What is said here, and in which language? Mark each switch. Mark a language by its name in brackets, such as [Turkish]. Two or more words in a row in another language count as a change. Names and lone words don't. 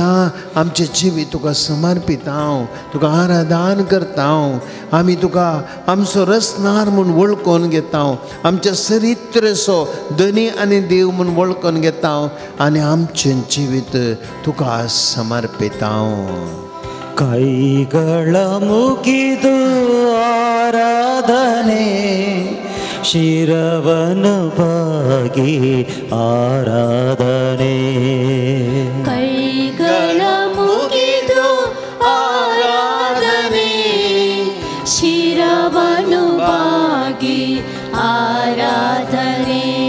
[Konkani] आमचें जिवीत तुका समर्पित हांव, तुका आराधन करता हांव. आमी तुका आमचो रचनार म्हूण वळखून घेता, आमच्या चरित्रसो धनी आनी देव म्हूण वळखून घेता, आनी आमचें जिवीत तुका समर्पित हांव. [Kannada] ಕೈಗಳ ಮುಗಿದು ಆರಾಧನೆ, ಶಿರವನು ಬಾಗಿ ಆರಾಧನೆ. ಕೈಗಳ ಮುಗಿದು ಆರಾಧನೆ, ಶಿರವನು ಬಾಗಿ ಆರಾಧನೆ.